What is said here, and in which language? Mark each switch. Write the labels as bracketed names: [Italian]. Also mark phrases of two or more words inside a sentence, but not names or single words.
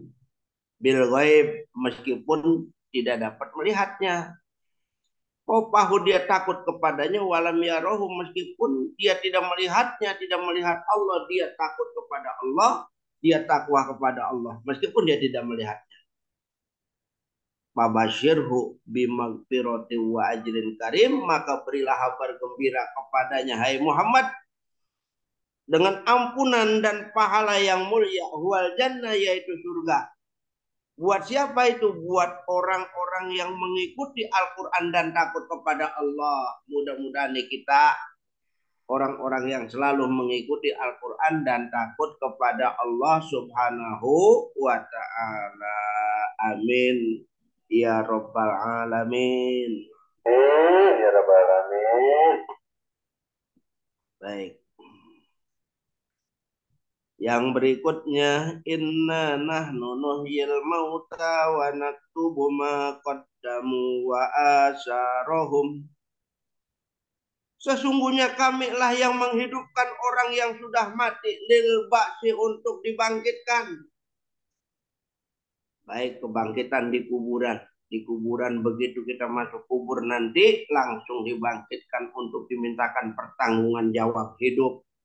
[Arabic] بالغيب, [Indonesian] meskipun tidak dapat melihatnya. Oh, pahu dia takut kepadanya [Arabic] ولم يره, [Indonesian] meskipun dia tidak melihatnya, tidak melihat Allah, dia takut kepada Allah, dia takwa kepada Allah meskipun dia tidak melihatnya. [Arabic] فبشره بمغفرة وأجر كريم, [Indonesian] maka berilah kabar gembira kepadanya hai Muhammad dengan ampunan dan pahala yang mulia, [Arabic] هو الجنة, [Indonesian] yaitu surga. Buat siapa itu? Buat orang-orang yang mengikuti Al-Quran dan takut kepada Allah. Mudah-mudahan kita orang-orang yang selalu mengikuti Al-Quran dan takut kepada Allah [Arabic] سبحانه وتعالى. آمين. يا رب العالمين. يا رب العالمين. [Indonesian] Baik. Yang berikutnya, [Arabic] إنا نحن نحيي الموتى ونكتب ما قدموا وآثارهم. [Indonesian] Sesungguhnya kamilah yang menghidupkan orang yang sudah mati [Arabic] للبعث, [Indonesian] untuk dibangkitkan. Baik kebangkitan di kuburan. Di kuburan begitu kita masuk kubur nanti langsung dibangkitkan untuk dimintakan pertanggungan jawab hidup.